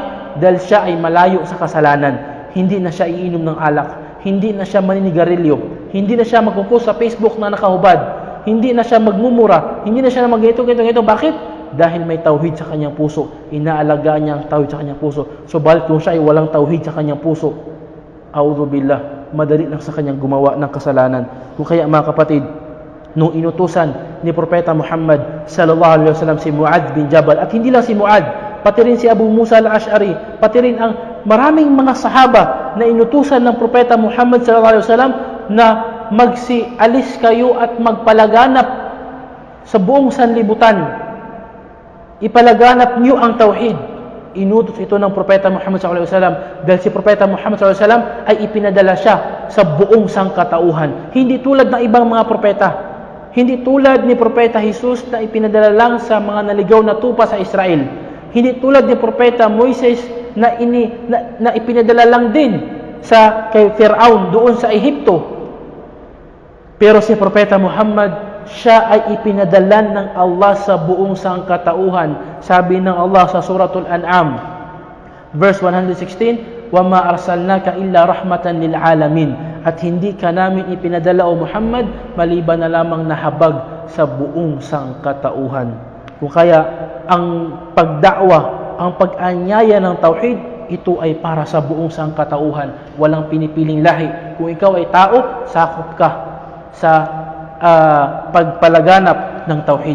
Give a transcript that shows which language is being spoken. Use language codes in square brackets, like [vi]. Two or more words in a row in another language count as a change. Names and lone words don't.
[tl] Dahil siya ay malayo sa kasalanan. Hindi na siya iinom ng alak, hindi na siya maninigarilyo, hindi na siya magpo-post sa Facebook na nakahubad, hindi na siya magmumura, hindi na siya na mag-ito. Bakit? Dahil may tauhid sa kanyang puso. Inaalagaan niya ang tauhid sa kanyang puso. So, balik kung siya ay walang tauhid sa kanyang puso, [ar] أعوذ بالله, [tl] madali lang sa kanyang gumawa ng kasalanan. Kung kaya mga kapatid, nung inutusan ni Propeta Muhammad [ar] صلى الله عليه وسلم [tl] si Mu'adh bin Jabal, at hindi lang si Mu'adh, pati rin si Abu Musa al-Ash'ari, pati rin ang maraming mga sahaba na inutusan ng Propeta Muhammad [ar] صلى الله عليه وسلم [tl] na magsialis kayo at magpalaganap sa buong sanlibutan. Ipalaganap niyo ang tauhid. Inutos ito ng Propeta Muhammad [ar] صلى الله عليه وسلم [tl] dahil si Propeta Muhammad [ar] صلى الله عليه وسلم [tl] ay ipinadala siya sa buong sangkatauhan. Hindi tulad ng ibang mga propeta. Hindi tulad ni Propeta Jesus na ipinadala lang sa mga naligaw na tupa sa Israel. Hindi tulad ni Propeta Moises na ipinadala lang din kay Firaun doon sa Ehipto. Pero si Propeta Muhammad, siya ay ipinadala ng Allah sa buong sangkatauhan. Sabi ng Allah sa Suratul An'am, verse 116, [ar] وَمَا أَرْسَلْنَاكَ إِلَّا رَحْمَةً لِلْعَالَمِينَ. [tl] At hindi ka namin ipinadala, o Muhammad, maliban na lamang nahabag sa buong sangkatauhan. Kung kaya, ang pagdakwa, ang pag-anyaya ng tauhid, ito ay para sa buong sangkatauhan. Walang pinipiling lahi. Kung ikaw ay tao, sakop ka sa pagpalaganap ng tauhid.